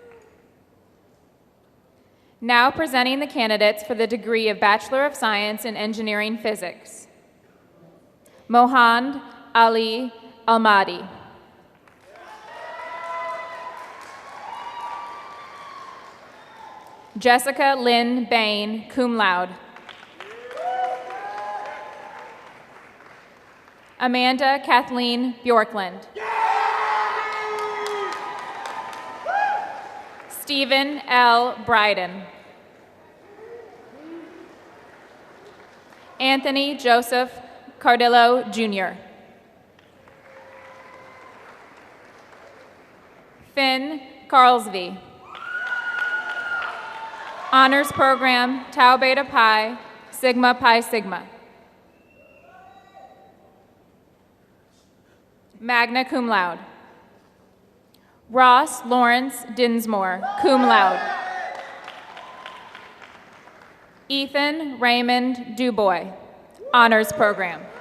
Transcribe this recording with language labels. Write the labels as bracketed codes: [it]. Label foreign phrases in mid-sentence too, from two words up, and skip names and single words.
[en] Now presenting the candidates for the degree of Bachelor of Science in Engineering Physics. Mohand Ali Almadi. Jessica Lynn Bain, [la] cum laude. [en] Amanda Kathleen Bjorkland. Stephen L. Bryden. Anthony Joseph Cardillo, Jr. Finn Carlsby. Honors Program, Tau Beta Pi, Sigma Pi Sigma. [la] Magna cum laude. [en] Ross Lawrence Dinsmore, [la] cum laude. [en] Ethan Raymond Dubois, Honors Program.